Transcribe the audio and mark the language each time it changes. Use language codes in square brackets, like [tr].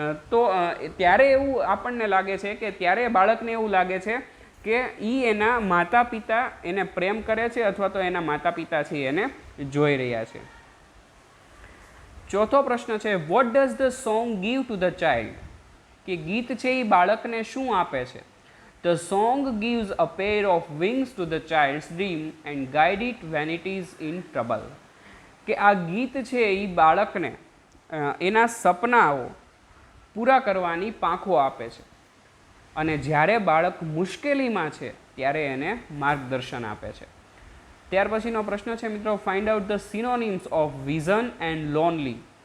[gu] તો ત્યારે એવું આપણને લાગે છે કે ત્યારે બાળકને એવું લાગે છે કે એના માતા પિતા એને પ્રેમ કરે છે અથવા તો એના માતા પિતા છે એને જોઈ રહ્યા છે. ચોથો પ્રશ્ન છે, [en] What does the song give to the child? [gu] કે ગીત છે એ બાળકને શું આપે છે? [en] The song gives a pair of wings to the child's dream and guide it when it is in trouble. [gu] કે આ ગીત છે એ બાળકને એના સપનાઓ પૂરા કરવાની પાંખો આપે છે, અને જ્યારે બાળક મુશ્કેલીમાં છે ત્યારે એને માર્ગદર્શન આપે છે. ત્યાર પછીનો પ્રશ્ન છે મિત્રો, [en] Find out the synonyms of vision and lonely.